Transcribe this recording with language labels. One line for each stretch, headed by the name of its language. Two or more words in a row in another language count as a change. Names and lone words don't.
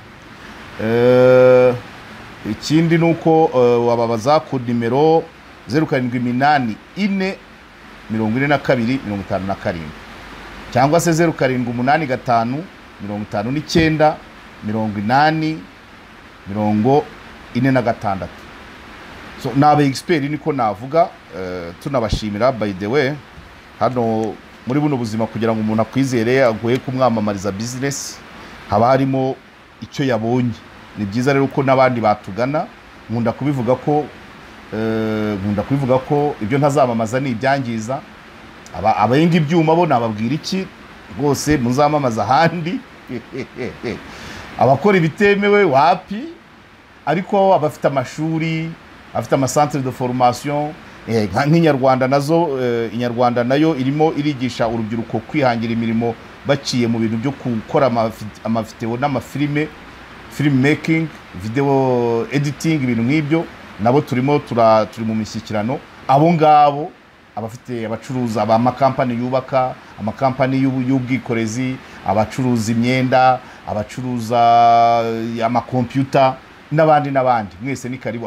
Kinyarwanda: Ikindi nuko wababaza ku nimero 0784 42 57 cyangwa se 0785 59 80 46. So nabe expert niko navuga. Tunabashimira
English: by the way,
Kinyarwanda: hano muri buno buzima kugira ngo umuntu akwizere agoye kumwamamariza business, haba harimo icyo yabonye. Ni byiza rero ko nabandi batugana. Nkunda kubivuga ko ibyo ntazamamaza ni ibyangiza. Abayenga ibyuma bo nababwira iki rwose muzamamaza handi. Abakora ibitemewe wapi, ariko abafite amashuri, afite amacentre
French: de formation,
Kinyarwanda: nk'inyarwanda nazo, inyarwanda nayo irimo irigisha urubyiruko kwihangira imirimo baciye mu bintu byo gukora amavideo n'amafilime,
English: film making, video editing,
Kinyarwanda: ibintu nk'ibyo. Nabo turi mu mishyikirano. Abo ngabo abafite abacuruza amakampani yubaka, amakampani y'ubwikorezi, abacuruza imyenda, abacuruza amakompyuta, n'abandi mwese ni karibu.